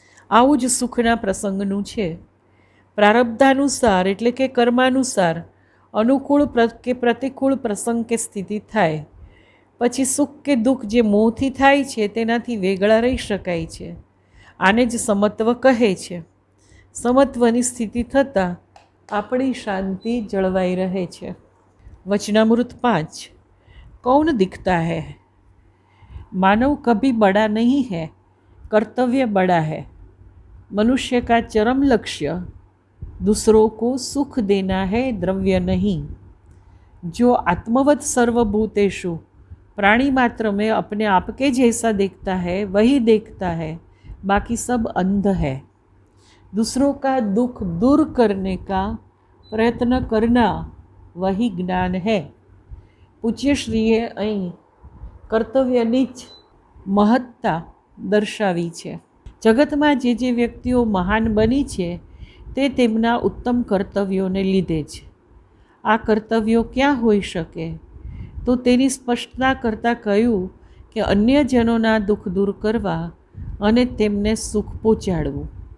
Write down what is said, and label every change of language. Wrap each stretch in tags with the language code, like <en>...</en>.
<gu>આવું જ સુખના પ્રસંગનું છે. પ્રારબ્ધાનુસાર એટલે કે કર્માનુસાર અનુકૂળ કે પ્રતિકૂળ પ્રસંગ કે સ્થિતિ થાય પછી સુખ કે દુઃખ જે મોહથી થાય છે તેનાથી વેગળા રહી શકાય છે. આને જ સમત્વ કહે છે. સમત્વની સ્થિતિ થતાં આપણી શાંતિ જળવાઈ રહે છે.</gu> <hi>વચનામૃત 5. कौन दिखता है? मानव कभी बड़ा नहीं है, कर्तव्य बड़ा है. मनुष्य का चरम लक्ष्य दूसरों को सुख देना है, द्रव्य नहीं. जो आत्मवत सर्वभूतेषु प्राणी मात्र में अपने आप के जैसा देखता है वही देखता है, बाकी सब अंध है. दूसरों का दुख दूर करने का प्रयत्न करना वही ज्ञान है.</hi> <gu>પૂજ્યશ્રીએ અહીં કર્તવ્યની જ મહત્તા દર્શાવી છે. જગતમાં જે વ્યક્તિઓ મહાન બની છે તે તેમના ઉત્તમ કર્તવ્યોને લીધે જ. આ કર્તવ્યો ક્યાં હોઈ શકે? તો તેની સ્પષ્ટતા કરતાં કહ્યું કે અન્યજનોના દુઃખ દૂર કરવા અને તેમને સુખ પહોંચાડવું.</gu>